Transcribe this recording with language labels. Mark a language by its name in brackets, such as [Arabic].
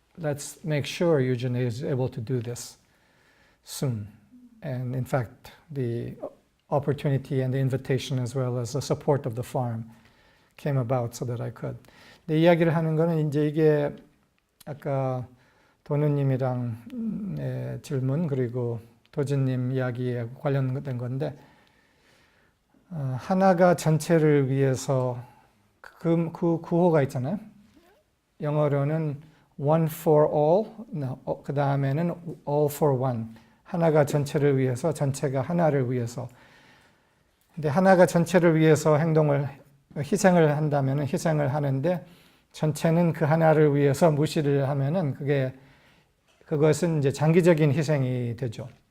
[English] let's make sure Eugene is able to do this soon. And in fact, the opportunity and the invitation as well as the support of the farm came about so that I could. [Korean] 근데 이야기를 하는 거는 이제 이게 아까 도누님이랑 질문 그리고 도진님 이야기에 관련된 건데 하나가 전체를 위해서 그 구호가 있잖아요. 영어로는 [English] one for all, [Korean] 그 다음에는 [English] all for one. [Korean] 하나가 전체를 위해서, 전체가 하나를 위해서. 근데 하나가 전체를 위해서 희생을 한다면은 희생을 하는데 전체는 그 하나를 위해서 무시를 하면은 그것은 이제 장기적인 희생이 되죠.